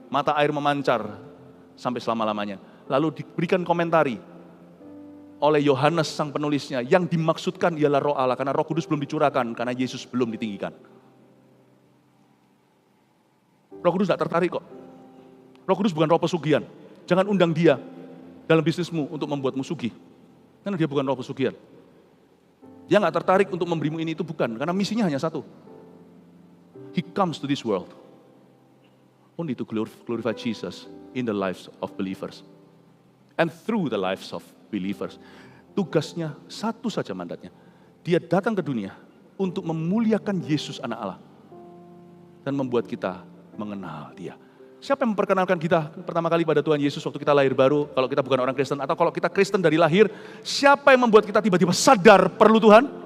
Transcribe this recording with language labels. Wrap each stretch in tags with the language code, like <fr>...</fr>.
<id>Mata air memancar sampai selama-lamanya. Lalu diberikan komentari oleh Yohanes sang penulisnya, yang dimaksudkan ialah Roh Allah, karena Roh Kudus belum dicurahkan, karena Yesus belum ditinggikan. Roh Kudus tidak tertarik kok. Roh Kudus bukan roh pesugihan. Jangan undang dia dalam bisnismu untuk membuatmu sugih. Karena dia bukan roh pesugihan. Dia nggak tertarik untuk memberimu ini itu, bukan. Karena misinya hanya satu.</id> <en>He comes to this world only to glorify Jesus in the lives of believers. And through the lives of believers.</en> <id>Tugasnya satu saja, mandatnya. Dia datang ke dunia untuk memuliakan Yesus anak Allah. Dan membuat kita mengenal dia. Siapa yang memperkenalkan kita pertama kali pada Tuhan Yesus waktu kita lahir baru, kalau kita bukan orang Kristen, atau kalau kita Kristen dari lahir, siapa yang membuat kita tiba-tiba sadar perlu Tuhan?</id>